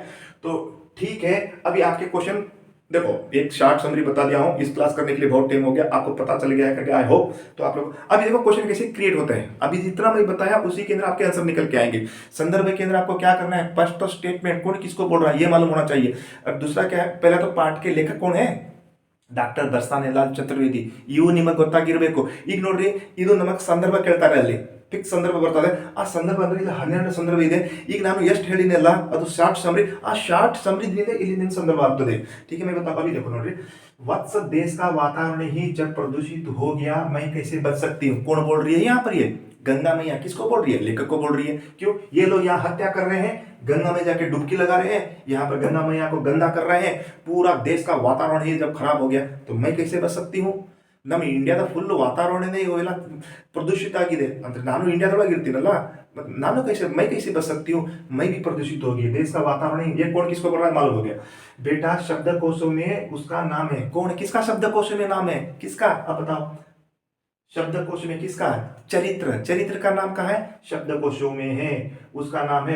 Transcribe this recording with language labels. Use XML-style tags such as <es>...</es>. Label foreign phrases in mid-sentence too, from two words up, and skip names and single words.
<hi>तो ठीक है, अभी आपके क्वेश्चन देखो, एक</hi> <en>short summary</en> <hi>बता दिया हूं, इस क्लास करने के लिए बहुत टाइम हो गया, आपको पता चल गया है करके</hi> <en>I hope.</en> <hi>तो आप लोग अभी देखो क्वेश्चन कैसे क्रिएट होते हैं, अभी जितना मैं बताया उसी के अंदर आपके आंसर निकल के आएंगे। संदर्भ के अंदर आपको क्या करना है, फर्स्ट तो स्टेटमेंट कौन किसको बोल रहा है ये मालूम होना चाहिए। और दूसरा क्या है, पहला तो पाठ के लेखक कौन है,</hi> <kn>ಡಾಕ್ಟರ್ ಬರ್ಸಾನೆಲಾಲ್ ಚತುರ್ವೇದಿ, ಇವು ನಿಮಗೆ ಗೊತ್ತಾಗಿರಬೇಕು। ಈಗ ನೋಡ್ರಿ, ಇದು ನಮಗೆ ಸಂದರ್ಭ ಕೇಳ್ತಾರೆ, ಅಲ್ಲಿ ಫಿಕ್ಸ್ ಸಂದರ್ಭ ಬರ್ತದೆ, ಆ ಸಂದರ್ಭ ಅಂದ್ರೆ ಇಲ್ಲಿ 12 ಸಂದರ್ಭ ಇದೆ। ಈಗ ನಾನು ಎಷ್ಟು ಹೇಳಿನಲ್ಲ ಅದು</kn> <en>short summary,</en> <kn>ಆ</kn> <en>short summary</en> <kn>ಇಲ್ಲಿ ನಿಮ್ಮ ಸಂದರ್ಭ ಆಗ್ತದೆ।</kn> <hi>ठीक है, मैं बता अभी देखो नोड्री, वत्स देश का वातावरण ही जब प्रदूषित हो गया, मैं कैसे बच सकती हूँ। कौन बोल रही है यहाँ पर, ये गंगा मैया किसको बोल रही है, लेखक को बोल रही है। क्यों, ये लोग यहाँ हत्या कर रहे हैं, गंगा में जाके डुबकी लगा रहे हैं, यहाँ पर गंगा मैया को गंदा कर रहे हैं, पूरा देश का वातावरण ही जब खराब हो गया तो मैं कैसे बच सकती हूँ।</hi> <kn>ನಮ್ಮ ಇಂಡಿಯಾದ ಫುಲ್ ವಾತಾವರಣನೇ ಇವೆಲ್ಲ ಪ್ರದೂಷಿತ ಆಗಿದೆ ಅಂದ್ರೆ ನಾನು ಇಂಡಿಯಾದೊಳಗೆ ಇರ್ತೀನಲ್ಲ, ನಾನು</kn> <hi>कैसे मैं कैसे बच सकती हूँ, मैं भी प्रदूषित हो गई, देश का वातावरण। ये कौन किसको बोल रहा है मालूम हो गया। बेटा शब्दकोशों में उसका नाम है, कौन किसका शब्दकोश में नाम है, किसका आप बताओ, शब्दकोश में किसका है, चरित्र। चरित्र का नाम कहाँ है, शब्दकोशों में है, उसका नाम है।</hi>